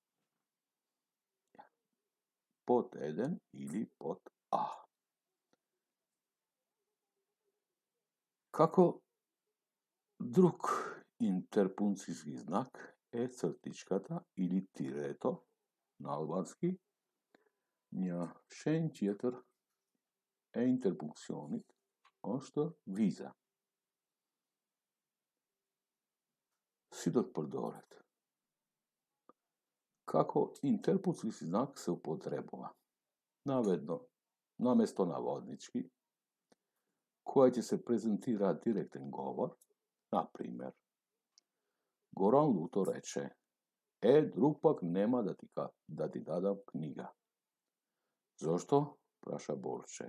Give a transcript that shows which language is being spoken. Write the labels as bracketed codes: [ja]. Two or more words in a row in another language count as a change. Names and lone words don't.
[mk] Под 1 или под А. Како друг интерпункцијски знак е цртичката или тирето на албански. [sq] Një shenjë tjetër e interpunksionit është viza. Si do të përdoret? [mk] Како интерпункциски знак се употребува? Наместо наводнички, која ќе се презентира директен говор, на пример, Горан Луто рече: друг пак нема да ти дадам книга. Зошто? Праша Борче.